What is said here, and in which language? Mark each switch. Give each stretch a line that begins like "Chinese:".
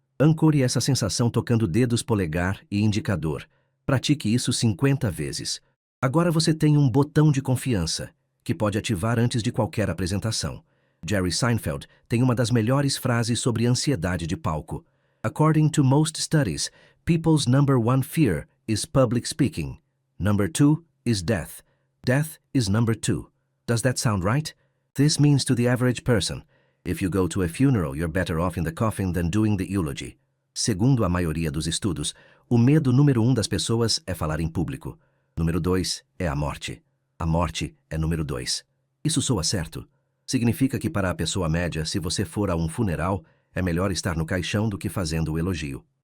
Portuguese: Ancore essa sensação tocando dedos polegar e indicador. Pratique isso 50 vezes. Agora você tem um botão de confiança, que pode ativar antes de qualquer apresentação. Jerry Seinfeld tem uma das melhores frases sobre ansiedade de palco.
English: According to most studies, people's number one fear is public speaking. Number two is death. Death is number two. Does that sound right? This means to the average person, if you go to a funeral, you're better off in the coffin than doing the eulogy.
Portuguese: Segundo a maioria dos estudos, o medo número 1 das pessoas é falar em público. Número 2 é a morte. A morte é número 2. Isso soa certo. Significa que para a pessoa média, se você for a um funeral, é melhor estar no caixão do que fazendo o elogio.